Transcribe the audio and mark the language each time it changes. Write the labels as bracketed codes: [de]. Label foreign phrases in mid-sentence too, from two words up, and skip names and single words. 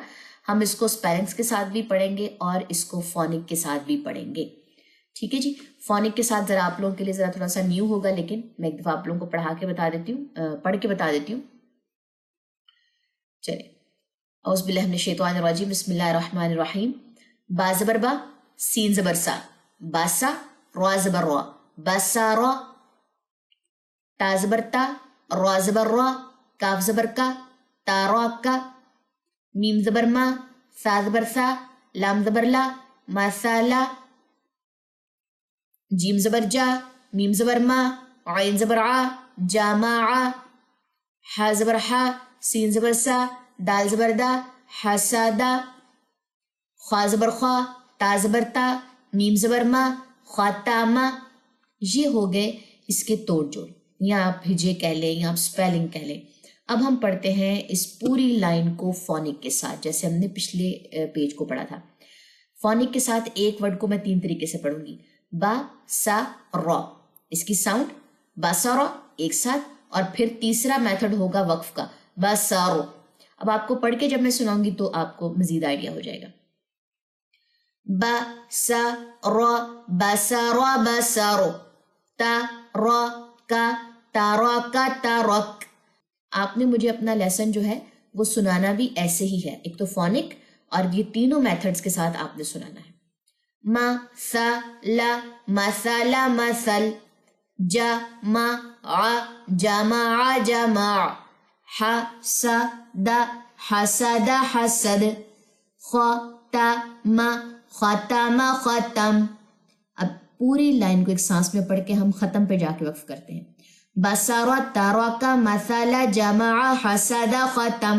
[ur] ہم اس کو سپیلنگز کے ساتھ بھی پڑھیں گے اور اس کو فونک کے ساتھ بھی پڑھیں گے، ٹھیک ہے جی۔ فونک کے ساتھ ذرا آپ لوگوں کے لیے ذرا تھوڑا سا نیو ہوگا، لیکن میں ایک دفعہ آپ لوگوں کو پڑھا کے بتا دیتی ہوں، پڑھ کے بتا دیتی ہوں۔ [ar] چلیں، اعوذ باللہ من الشیطان الرجیم، بسم اللہ الرحمن الرحیم۔ [ur] با زبر با، سین زبر سا، باسا، را زبر را، باسارا، تا زبر تا، را زبر را، کاف زبر کا، تارا کا، میم زبر ما، سا زبر سا، لام زبر لا، مسالا، جیم زبر جا، میم زبر ما، عین زبر ع، جامع، حا زبر حا، سین زبر سا، دال زبر دا، حسادا، خوا زبر خوا، تا زبر تا، میم زبر ما، خاتامہ۔ یہ ہو گئے اس کے توڑ جوڑ، یا آپ ہجے کہہ لیں یا آپ سپیلنگ کہہ لیں۔ اب ہم پڑھتے ہیں اس پوری لائن کو فونک کے ساتھ، جیسے ہم نے پچھلے پیج کو پڑھا تھا۔ فونک کے ساتھ ایک ورڈ کو میں 3 طریقے سے پڑھوں گی۔ با سا را، اس کی ساؤنڈ با سا را ایک ساتھ، اور پھر تیسرا میتھڈ ہوگا وقف کا، با سارو۔ اب آپ کو پڑھ کے جب میں سناؤں گی تو آپ کو مزید آئیڈیا ہو جائے گا۔ با سا را، با سا را، با سارو، تا را کا، تارا کا، تارک۔ آپ نے مجھے اپنا لیسن جو ہے وہ سنانا بھی ایسے ہی ہے، ایک تو فونک اور یہ تینوں میتھڈز کے ساتھ آپ نے سنانا ہے۔ ما سا لا، مسالا مسل، جا ما ع، جامع جامع، ح سا دا، حسد حسد، خا تا ما، ختم ختم. اب پوری لائن کو ایک سانس میں پڑھ کے ہم ختم پہ جا کے وقف کرتے ہیں. [ar] بصر ترک مثل جمع حسد ختم.